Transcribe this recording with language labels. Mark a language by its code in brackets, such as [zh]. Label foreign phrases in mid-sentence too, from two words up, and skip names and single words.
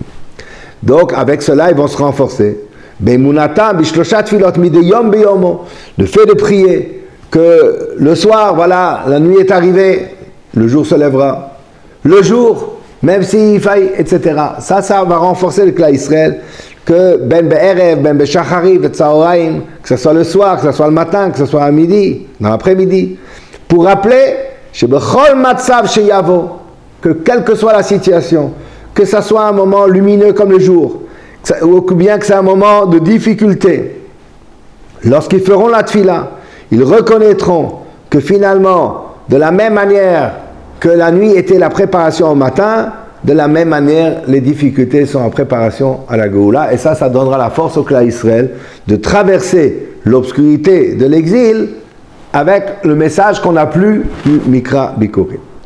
[fr] Donc avec cela, ils vont se renforcer. Le fait de prier, que le soir, voilà, la nuit est arrivée, le jour se lèvera. Le jour, même s'il faille, etc. Ça va renforcer le [he] Klal Israël, [fr] que [he] ben be'erev, ben be'shachari, be'tzaoraim, [fr] que ce soit le soir, que ce soit le matin, que ce soit à midi, dans l'après-midi, pour rappeler, [he] shebechol matzav sheyavo, [fr] que quelle que soit la situation, que ce soit un moment lumineux comme le jour, ou bien que c'est un moment de difficulté, lorsqu'ils feront la tfila, ils reconnaîtront que finalement, de la même manière que la nuit était la préparation au matin, de la même manière, les difficultés sont en préparation à la Géoula, et ça donnera la force au [he] Klal Israël [fr] de traverser l'obscurité de l'exil avec le message qu'on n'a plus du [he] Mikra Bikurim.